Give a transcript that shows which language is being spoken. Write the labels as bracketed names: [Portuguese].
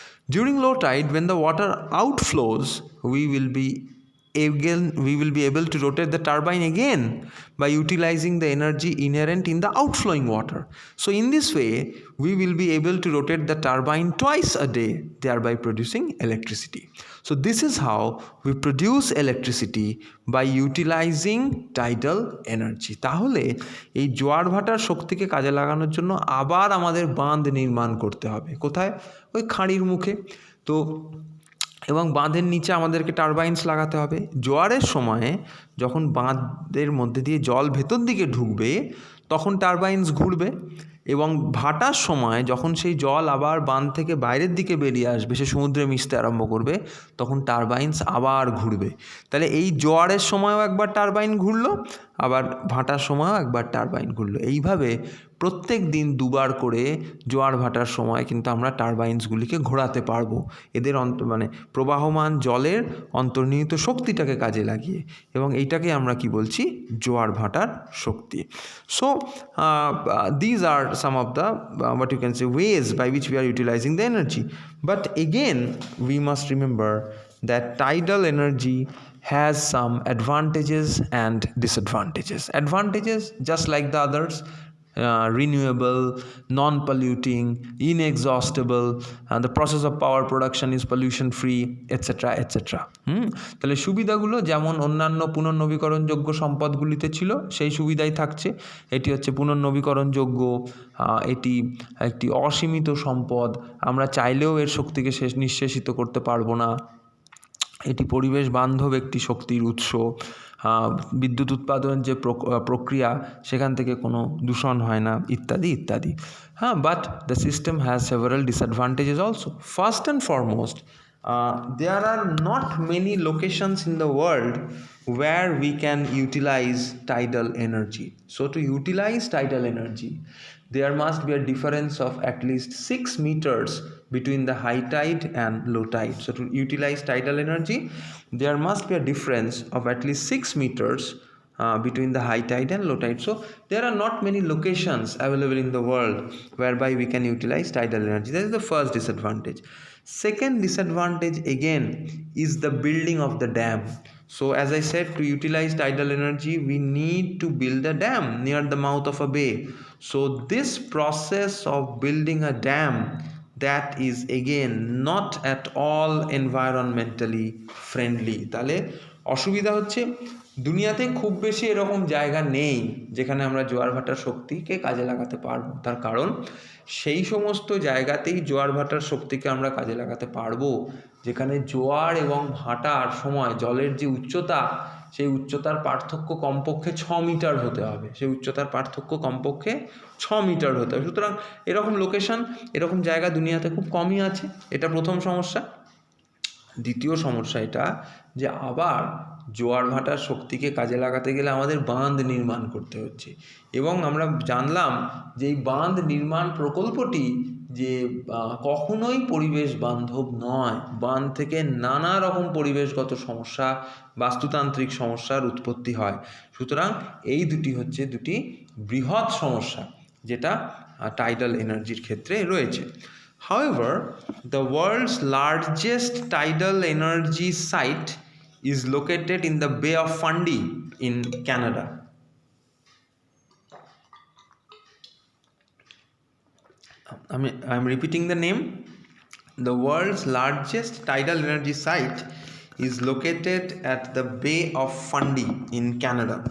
[English] During low tide, when the water outflows, we will be able to rotate the turbine again by utilizing the energy inherent in the outflowing water. So in this way we will be able to rotate the turbine twice a day, thereby producing electricity. So this is how we produce electricity by utilizing tidal energy. [Bangla] তাহলে এই জোয়ার ভাটার শক্তিকে কাজে লাগানোর জন্য আবার আমাদের বাঁধ নির্মাণ করতে হবে। কোথায়? ওই খাঁড়ির মুখে। তো এবং বাঁধের নিচে আমাদেরকে টারবাইনস লাগাতে হবে। জোয়ারের সময়ে যখন বাঁধের মধ্যে দিয়ে জল ভেতর দিকে ঢুকবে তখন টারবাইনস ঘুরবে, এবং ভাটার সময় যখন সেই জল আবার বাঁধ থেকে বাইরের দিকে বেরিয়ে আসবে, সে সমুদ্রে মিশতে আরম্ভ করবে, তখন টারবাইনস আবার ঘুরবে। তাহলে এই জোয়ারের সময়ও একবার টারবাইন ঘুরলো, আবার ভাটার সময়ও একবার টারবাইন ঘুরলো। এইভাবে প্রত্যেক দিন দুবার করে জোয়ার ভাটার সময় কিন্তু আমরা টারবাইনসগুলিকে ঘোরাতে পারবো, এদের প্রবাহমান জলের অন্তর্নিহিত শক্তিটাকে কাজে লাগিয়ে, এবং এইটাকে আমরা কি বলছি? জোয়ার ভাটার শক্তি। [English] So these are some of the what you can say ways by which we are utilizing the energy. But again we must remember that tidal energy has some advantages and disadvantages. Advantages just like the others: renewable, non-polluting, inexhaustible, and the process of power production is pollution free, etc. etc. [Bangla] তাহলে সুবিধাগুলো যেমন অন্যান্য পুনর্নবীকরণযোগ্য সম্পদগুলিতে ছিল সেই সুবিধাই থাকছে। এটি হচ্ছে পুনর্নবীকরণযোগ্য, এটি একটি অসীমিত সম্পদ, আমরা চাইলেও এর শক্তিকে নিঃশেষিত করতে পারবো না, এটি পরিবেশ বান্ধব একটি শক্তির উৎস, বিদ্যুৎ উৎপাদনের যে প্রক্রিয়া সেখান থেকে কোনো দূষণ হয় না, ইত্যাদি ইত্যাদি। [English] But the system has several disadvantages also. First and foremost, there are not many locations in the world where we can utilize tidal energy. So to utilize tidal energy, there must be a difference of at least 6 meters between the high tide and low tide. So to utilize tidal energy, there must be a difference of at least 6 meters between the high tide and low tide. So there are not many locations available in the world whereby we can utilize tidal energy. That is the first disadvantage. Second disadvantage again is the building of the dam. So as I said, to utilize tidal energy we need to build a dam near the mouth of a bay. So this process of building a dam, that is again not at all environmentally friendly. [Bangla] তাহলে অসুবিধা হচ্ছে দুনিয়াতে খুব বেশি এরকম জায়গা নেই যেখানে আমরা জোয়ার ভাটার শক্তিকে কাজে লাগাতে পারবো। তার কারণ সেই সমস্ত জায়গাতেই জোয়ার ভাটার শক্তিকে আমরা কাজে লাগাতে পারবো যেখানে জোয়ার এবং ভাটার সময় জলের যে উচ্চতা, সেই উচ্চতার পার্থক্য কমপক্ষে 6 মিটার হতে হবে। সেই উচ্চতার পার্থক্য কমপক্ষে 6 মিটার হতে হবে। সুতরাং এরকম লোকেশন, এরকম জায়গা দুনিয়াতে খুব কমই আছে। এটা প্রথম সমস্যা। দ্বিতীয় সমস্যা এটা যে আবার জোয়ার ভাটার শক্তিকে কাজে লাগাতে গেলে আমাদের বাঁধ নির্মাণ করতে হচ্ছে, এবং আমরা জানলাম যে এই বাঁধ নির্মাণ প্রকল্পটি যে কখনোই পরিবেশ বান্ধব নয়। বাঁধ থেকে নানা রকম পরিবেশগত সমস্যা, বাস্তুতান্ত্রিক সমস্যার উৎপত্তি হয়। সুতরাং এই দুটি হচ্ছে দুটি বৃহৎ সমস্যা যেটা টাইডাল এনার্জির ক্ষেত্রে রয়েছে। [English] However, the world's largest tidal energy site is located in the Bay of Fundy in Canada. I'm repeating the name. The world's largest tidal energy site is located at the Bay of Fundy in Canada.